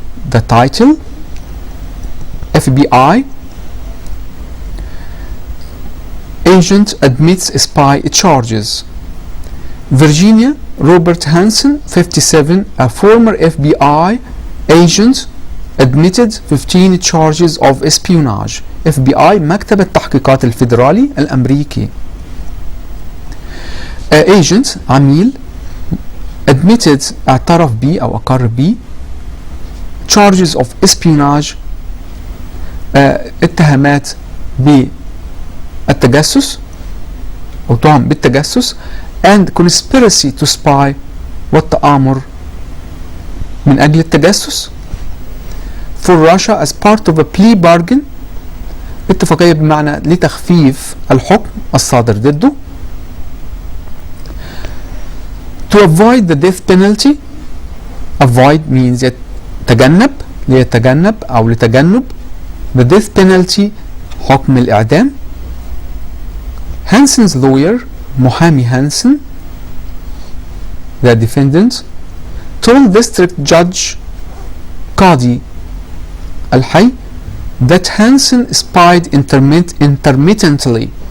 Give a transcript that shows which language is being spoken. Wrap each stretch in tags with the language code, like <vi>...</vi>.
<en>The title: FBI agent admits spy charges. Virginia Robert Hansen, 57, a former FBI agent, admitted 15 charges of espionage.</en> <ar>FBI مكتب التحقيقات الفيدرالي الأمريكي.</ar> <en>agent</en> <ar>عميل</ar> <en>admitted</en> <ar>اعترف به أو أقر به</ar> <en>charges of espionage</en> <ar>اتهامات بالتجسس أو تهم بالتجسس</ar> <en>and conspiracy to spy</en> <ar>والتآمر من أجل التجسس</ar> <en>for Russia as part of a plea bargain</en> <ar>اتفاقية بمعنى لتخفيف الحكم الصادر ضده</ar> <en>to avoid the death penalty. avoid means</en> <ar>يتجنب ليتجنب أو لتجنب</ar> <en>the death penalty</en> <ar>حكم الإعدام.</ar> <en>Hansen's lawyer</en> <ar>محامي هانسن</ar> <en>the defendant told district judge</en> <ar>قاضي الحي</ar> <en>that Hansen spied intermittently.</en>